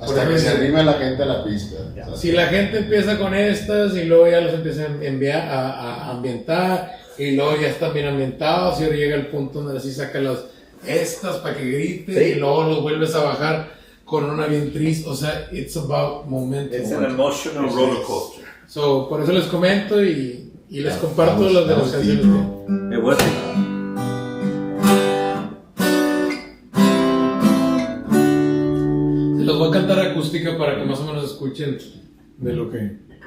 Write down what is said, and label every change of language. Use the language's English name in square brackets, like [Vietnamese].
[Spanish] Hasta que se arrime la gente a la pista. si la gente empieza con estas y luego ya los empieza a enviar a ambientar y luego ya están bien ambientados y ahora llega el punto donde así saca estas para que griten Sí. y luego los vuelves a bajar con una bien triste. O sea, [English] it's about momentum. It's an emotional roller coaster. [Spanish] So, por eso les comento y les comparto las de las canciones. [English] It was. [Spanish] Se los voy a cantar acústica para que más o menos escuchen de lo que.